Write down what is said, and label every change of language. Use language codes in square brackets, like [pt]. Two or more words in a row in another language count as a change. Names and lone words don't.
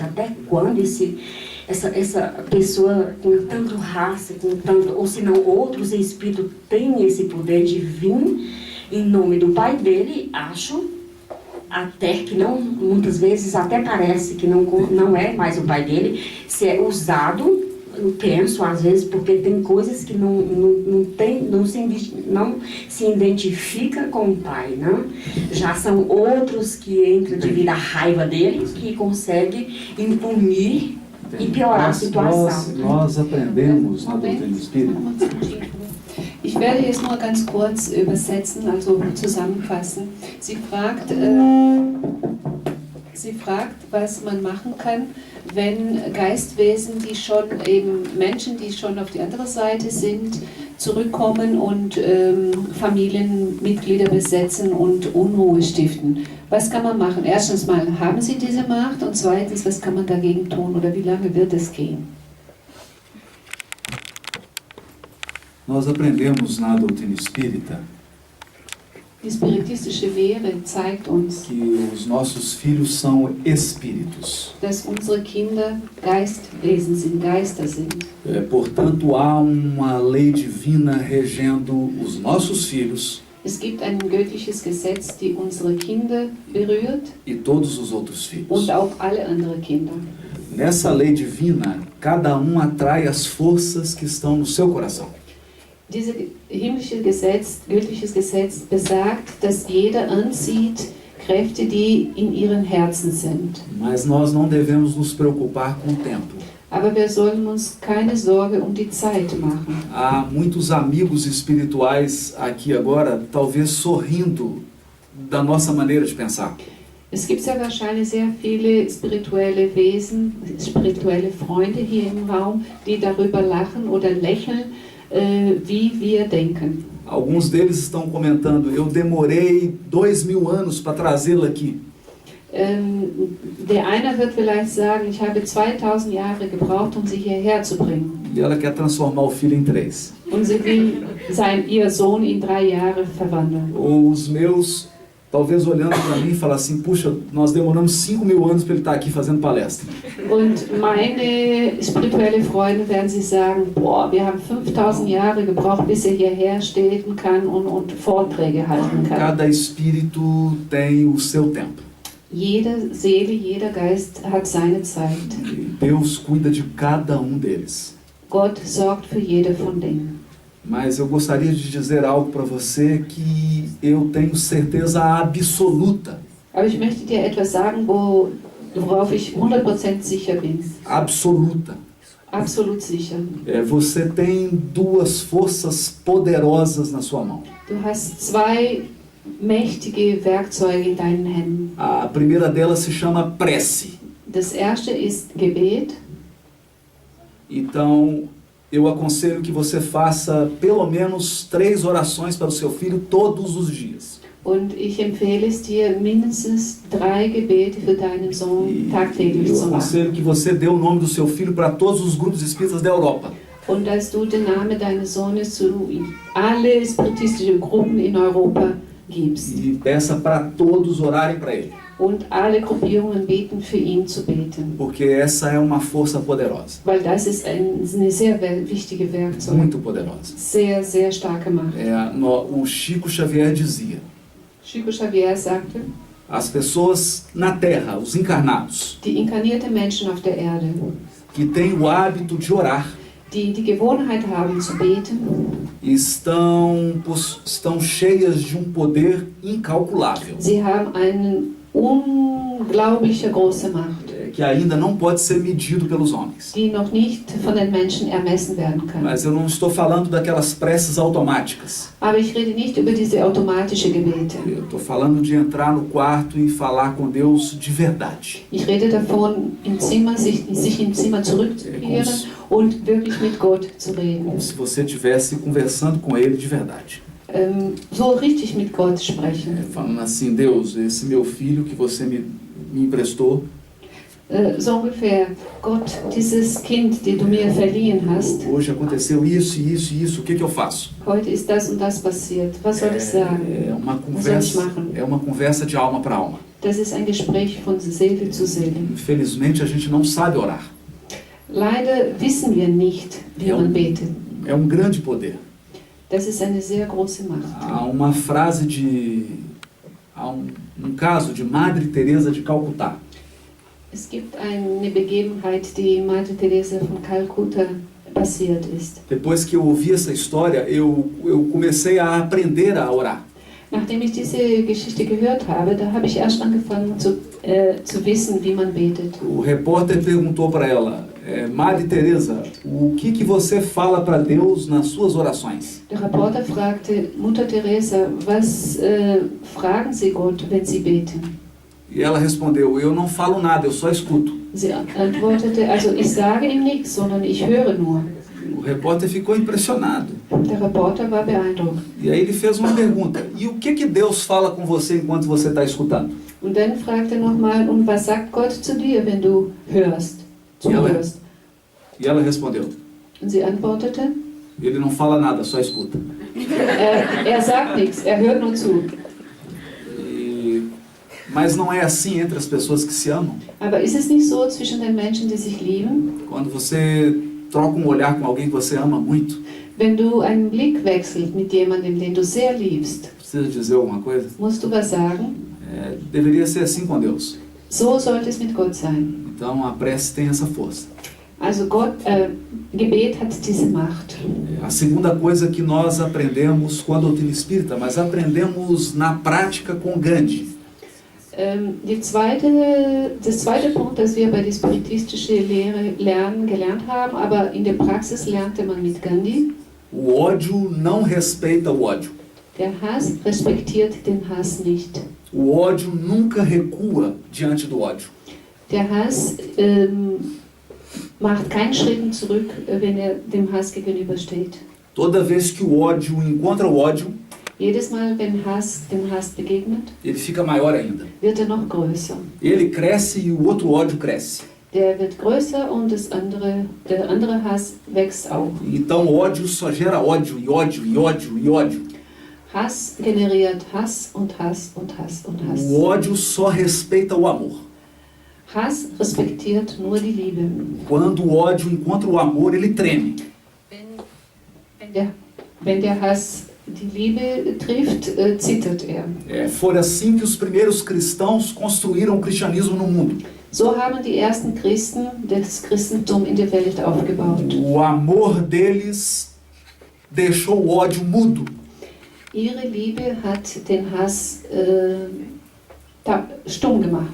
[pt] Até quando essa pessoa com tanto raça, com tanto, ou se não outros espíritos têm esse poder de vir em nome do pai dele, acho, até que não, muitas vezes até parece que não é mais o pai dele, se é usado penso às vezes, porque tem coisas que não se identifica com o pai, né? Já são outros que entram devido à raiva dele, que conseguem imprimir e piorar a situação. Nós aprendemos na doutrina espírita [de] Ich werde jetzt nur ganz kurz übersetzen, also zusammenfassen. Sie fragt, was man machen kann, wenn Geistwesen, die schon eben Menschen, die schon auf die andere Seite sind, zurückkommen und Familienmitglieder besetzen und Unruhe stiften. Was kann man machen? Erstens mal, haben sie diese Macht? Und zweitens, was kann man dagegen tun oder wie lange wird es gehen? [pt] Nós aprendemos na doutrina espírita [de] Die spiritistische Lehre zeigt uns, [pt] que os nossos filhos são espíritos. [de] dass unsere Kinder Geistwesen sind, Geister sind. [pt] Portanto, há uma lei divina regendo os nossos filhos [de] Es gibt ein göttliches Gesetz, die unsere Kinder berührt [pt] e todos os outros filhos. [de] und auch alle anderen Kinder. [pt] Nessa lei divina, cada um atrai as forças que estão no seu coração. [de] Dieses himmlische Gesetz, göttliches Gesetz besagt, dass jeder anzieht Kräfte, die in ihren Herzen sind. [pt] Mas nós não devemos nos preocupar com o tempo. [de] Aber wir sollen uns keine Sorge um die Zeit machen. [pt] Há muitos amigos espirituais aqui agora, talvez sorrindo da nossa maneira de pensar. [de] Es gibt sehr wahrscheinlich sehr viele spirituelle Wesen, spirituelle Freunde hier im Raum, die darüber lachen oder lächeln, wie wir denken. [pt] Alguns deles estão comentando, eu demorei 2000 anos para trazê-la aqui. [de] Der eine wird vielleicht sagen, ich habe 2000 Jahre gebraucht, um sie hierher zu bringen. [pt] E ela quer transformar o filho em 3. [de] Und sie will ihr Sohn in 3 Jahre verwandeln. [pt] Ou os meus, talvez olhando para mim e falar assim, puxa, nós demoramos 5000 anos para ele estar aqui fazendo palestra. [de] Und meine spirituelle Freunde werden sie sagen, boah, wir haben 5000 Jahre gebraucht, bis er hierher stehen kann und Vorträge halten kann. [pt] Cada espírito tem o seu tempo. [de] Jede Seele, jeder Geist hat seine Zeit. [pt] E Deus cuida de cada um deles. [de] Gott sorgt für jede von denen. [pt] Mas eu gostaria de dizer algo para você que eu tenho certeza absoluta. [de] Aber ich möchte dir etwas sagen, worauf ich 100% sicher bin. [pt] Absoluta. [de] Absolut sicher. [pt] Você tem duas forças poderosas na sua mão. [de] Du hast 2 mächtige Werkzeuge in deinen Händen. [pt] A primeira delas se chama prece. [de] Das erste ist Gebet. [pt] Então, eu aconselho que você faça pelo menos 3 orações para o seu filho todos os dias. [de] Und ich empfehle es dir, mindestens 3 Gebete für deinen Sohn tagtäglich [pt] Eu [de] zu machen. [pt] aconselho que você dê o nome do seu filho para todos os grupos espíritas da Europa. [de] Und dass du den Namen deines Sohnes zu alle spiritistische Gruppen in Europa gibst. [pt] E peça para todos orarem para ele. [de] Und alle Gruppierungen beten, für ihn zu beten. [pt] Porque essa é uma força poderosa. [de] Weil das ist eine sehr wichtige Werkzeug. [pt] Muito poderosa. [de] Sehr, sehr starke Macht. [pt] O Chico Xavier dizia, [de] Chico Xavier sagte, [pt] as pessoas na Terra, os encarnados, [de] die inkarnierte Menschen auf der Erde, [pt] que têm o hábito de orar, [de] die die Gewohnheit haben zu beten, [pt] estão cheias de um poder incalculável, [de] sie haben eine unglaubliche große Macht, [pt] que ainda não pode ser medido pelos homens. [de] die noch nicht von den Menschen ermessen werden kann. [pt] Mas eu não estou falando daquelas preces automáticas. [de] Aber ich rede nicht über diese automatische Gebete. [pt] Eu estou falando de entrar no quarto e falar com Deus de verdade. [de] Ich rede davon, im Zimmer, sich im Zimmer zurückzukehren und wirklich mit Gott zu reden. [pt] Como se você estivesse conversando com Ele de verdade. [de] So richtig mit Gott sprechen. [pt] Falando assim, Deus, esse meu filho que você me emprestou, [de] So ungefähr, Gott, dieses Kind, das du mir verliehen hast, [pt] hoje aconteceu isso e isso e isso, o que eu faço? [de] heute ist das und das passiert. Was soll ich sagen? [pt] É uma conversa de alma para alma. [de] Das ist ein Gespräch von Seele zu Seele. [pt] Infelizmente a gente não sabe orar. [de] Leider wissen wir nicht, wie man betet. [pt] É um grande poder. [de] Das ist eine sehr große Macht. [pt] Há uma frase há um caso de Madre Teresa de Calcutá. [de] Es gibt eine Begebenheit, die Madre Teresa von Kalkutta passiert ist. [pt] Depois que eu ouvi essa história, eu comecei a aprender a orar. [de] Nachdem ich diese Geschichte gehört habe, da habe ich erst angefangen zu wissen, wie man betet. [pt] O repórter perguntou para ela, Madre Teresa, o que você fala para Deus nas suas orações? [de] Der Reporter fragte, Mutter Teresa, was fragen Sie Gott, wenn Sie beten? [pt] E ela respondeu, eu não falo nada, eu só escuto. [de] Sie antwortete, also ich sage ihm nichts, sondern ich höre nur. [pt] O repórter ficou impressionado. [de] Der Reporter war beeindruckt. [pt] E aí ele fez uma pergunta, e o que Deus fala com você enquanto você está escutando? [de] Und dann fragte er nochmal, und was sagt Gott zu dir, wenn du hörst? Zuhörst? [pt] E ela respondeu, [de] Und sie antwortete, [pt] ele não fala nada, só escuta. [de] er sagt nichts, er hört nur zu. [pt] Mas não é assim entre as pessoas que se amam? [de] Aber ist es nicht so zwischen den Menschen, die sich lieben? [pt] Quando você troca um olhar com alguém que você ama muito, [de] Wenn du einen Blick wechselst mit jemandem, den du sehr liebst, [pt] precisa dizer alguma coisa? [de] musst du was sagen? [pt] Deveria ser assim com Deus. [de] So sollte es mit Gott sein. [pt] Então a prece tem essa força. [de] Also Gebet hat diese Macht. [pt] A segunda coisa que nós aprendemos com a doutrina espírita, mas aprendemos na prática com Gandhi. [de] Das zweite Punkt, das wir bei der spiritistischen Lehre gelernt haben, aber in der Praxis lernte man mit Gandhi. [pt] O ódio não respeita o ódio. [de] Der Hass respektiert den Hass nicht. [pt] O ódio nunca recua diante do ódio. [de] Der Hass macht keinen Schritt zurück, wenn er dem Hass gegenübersteht. [pt] Toda vez que o ódio encontra o ódio, [de] Jedes Mal, wenn Hass dem Hass begegnet, [pt] ele fica maior ainda. [de] wird er noch größer. [pt] Ele cresce e o outro ódio cresce. [de] Der wird größer und der andere Hass wächst auch. [pt] Então o ódio só gera ódio e ódio e ódio e ódio. [de] Hass generiert Hass und Hass und Hass und Hass. [pt] O ódio só respeita o amor. [de] Hass respektiert nur die Liebe. [pt] Quando o ódio encontra o amor, ele treme. [de] Wenn der Hass die Liebe trifft, zittert er. [pt] Foi assim que os primeiros cristãos construíram o cristianismo no mundo. [de] So haben die ersten Christen das Christentum in der Welt aufgebaut. [pt] O amor deles deixou o ódio mudo. [de] Ihre Liebe hat den Hass stumm gemacht.